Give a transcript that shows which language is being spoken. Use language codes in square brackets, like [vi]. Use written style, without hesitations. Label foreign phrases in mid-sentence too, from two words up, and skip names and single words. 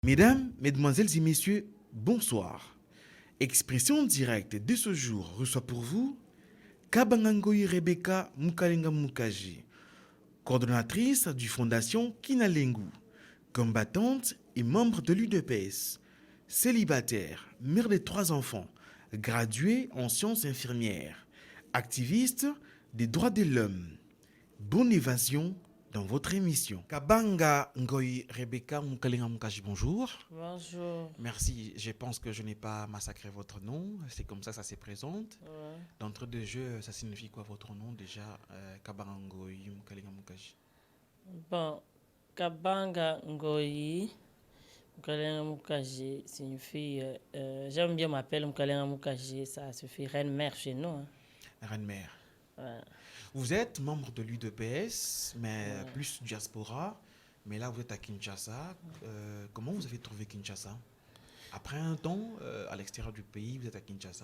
[fr] Mesdames, Mesdemoiselles et Messieurs, bonsoir. Expression directe de ce jour reçoit pour vous Kabangangoi Rebecca Mukalenga Mukaji, coordonnatrice du Fondation Kinalengu, combattante et membre de l'UDPS, célibataire, mère de 3 enfants, graduée en sciences infirmières, activiste des droits de l'homme. Bonne évasion dans votre émission. Kabanga Ngoyi Rebecca Mukalenga Mukaji, bonjour. Bonjour. Merci, je pense que je n'ai pas massacré votre nom, c'est comme ça se présente. Ouais. D'entrée de jeu, ça signifie quoi votre nom déjà, Kabanga Ngoyi Mukalenga Mukaji? Bon, Kabanga Ngoyi, Mukalenga Mukaji signifie. J'aime bien m'appeler Mukalenga Mukaji, ça suffit reine-mère chez nous. Hein. Reine-mère. Ouais. Vous êtes membre de l'UDPS, mais plus diaspora, mais là vous êtes à Kinshasa. Comment vous avez trouvé Kinshasa? Après un temps à l'extérieur du pays, vous êtes à Kinshasa.